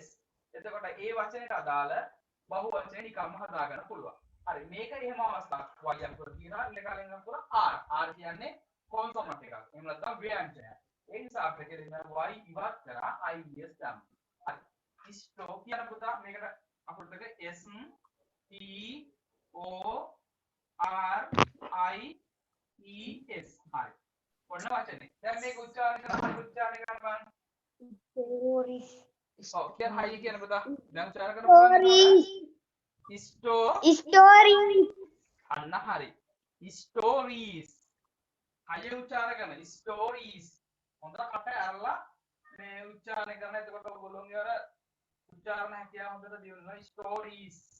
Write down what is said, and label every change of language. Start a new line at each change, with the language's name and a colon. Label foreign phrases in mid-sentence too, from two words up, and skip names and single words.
Sinhala: එතකොට ඒ වචනයට අදාළ බහුවචනේ නිකම්ම හදාගන්න පුළුවන්. හරි මේක එහෙම අවස්ථාවක්. y අකුර තියනවා ඊට කලින් අකුර r කියන්නේ කොන්සොනන්ට් එකක්. එහෙම නැත්නම් ව්‍යංජනයක්. ඒ නිසා අපිට කියනවා y ඉවත් කරා ies දැම්මා. හරි ස්ටෝ කියන පුතා මේකට අකුරු දෙක s t o r i e s හරි ඔන්න වචනේ දැන් මේක උච්චාරණය කරලා උච්චාරණය කරන්න බලන්න ඔව් කියන හයි කියන පුතා දැන් උච්චාරණය කරන්න story අන්න හරි stories හයි උච්චාරණය කරන stories හොඳට කට ඇරලා මේ උච්චාරණය කරන එතකොට ඔයගොල්ලෝගේ අර උච්චාරණ හැකියාව හොඳට දියුණුවා stories